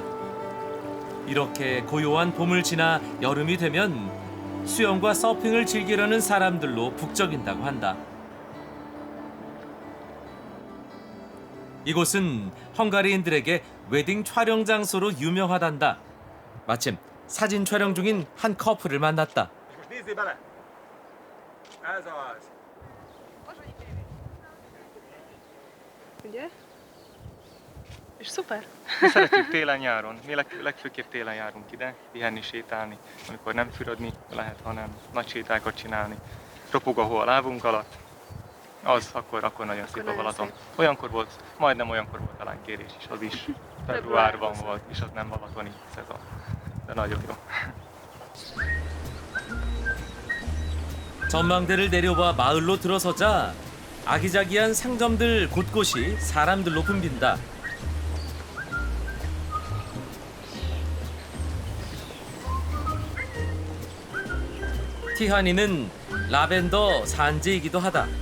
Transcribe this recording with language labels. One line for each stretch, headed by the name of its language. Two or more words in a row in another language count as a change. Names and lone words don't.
Korean: 이렇게 고요한 봄을 지나 여름이 되면 수영과 서핑을 즐기려는 사람들로 북적인다고 한다. 이곳은 헝가리인들에게 웨딩 촬영 장소로 유명하단다. 마침 사진 촬영 중인 한 커플을 만났다.
Hungarian: Ugye? És szuper. Mi szeretjük télen-nyáron. Mi legfőképp télen járunk ide, pihenni, sétálni, amikor nem fürödni lehet, hanem nagy sétákat csinálni. Ropog a hó a lábunk alatt, Az, akkor nagyon szép a Balaton. Olyankor volt, majdnem olyankor volt talán kérés is, az is februárban volt, és az nem balatoni szezon. De nagyon jó.
Korean: 전망대를 내려와 마을로 들어서자 아기자기한 상점들 곳곳이 사람들로 붐빈다. 티하니는 라벤더 산지이기도 하다.